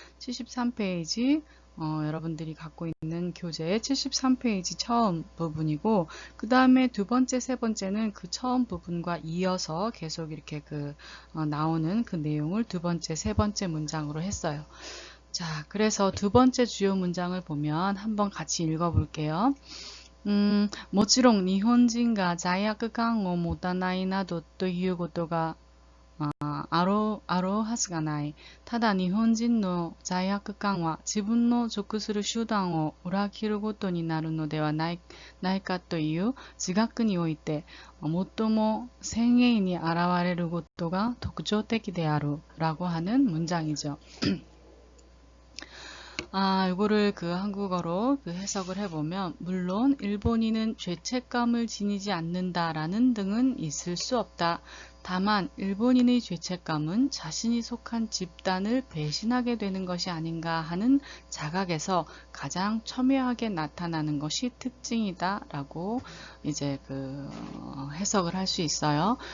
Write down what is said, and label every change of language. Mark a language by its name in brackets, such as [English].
[Korean] 73페이지 여러분들이 갖고 있는 교재의 73페이지 처음 부분이고 그 다음에 두 번째, 세 번째는 그 처음 부분과 이어서 계속 이렇게 나오는 그 내용을 두 번째, 세 번째 문장으로 했어요. 자, 그래서 두 번째 주요 문장을 보면 한번 같이 읽어볼게요. [Japanese] もちろん日本人が罪悪感を持たないなどということがあろうはずがない。ただ日本人の罪悪感は自分の属する手段を裏切ることになるのではないかという自覚において最も鮮明に現れることが特徴的である [Korean] 라고 하는 문장이죠. 이거를 한국어로 해석을 해보면 물론 일본인은 죄책감을 지니지 않는다라는 등은 있을 수 없다. 다만 일본인의 죄책감은 자신이 속한 집단을 배신하게 되는 것이 아닌가 하는 자각에서 가장 첨예하게 나타나는 것이 특징이다 라고 이제 해석을 할 수 있어요.